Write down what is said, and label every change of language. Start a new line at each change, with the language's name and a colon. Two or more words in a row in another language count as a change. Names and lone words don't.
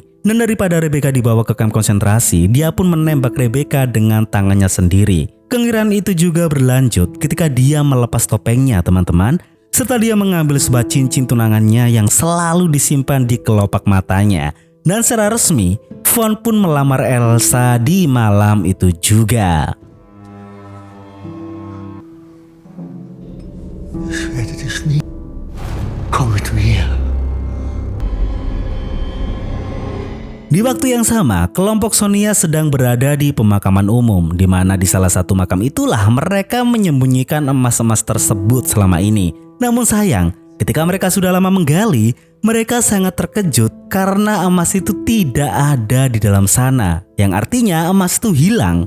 Indonesian: Dan daripada Rebecca dibawa ke kamp konsentrasi, dia pun menembak Rebecca dengan tangannya sendiri. Kengerian itu juga berlanjut ketika dia melepas topengnya, teman-teman. serta dia mengambil sebuah cincin tunangannya yang selalu disimpan di kelopak matanya. Dan secara resmi, Von pun melamar Elsa di malam itu juga.
German: Ich werde dich nie. Komm mit mir.
Indonesian: Di waktu yang sama, kelompok Sonia sedang berada di pemakaman umum, di mana di salah satu makam itulah mereka menyembunyikan emas-emas tersebut selama ini. Namun sayang, ketika mereka sudah lama menggali, mereka sangat terkejut karena emas itu tidak ada di dalam sana, yang artinya emas itu hilang.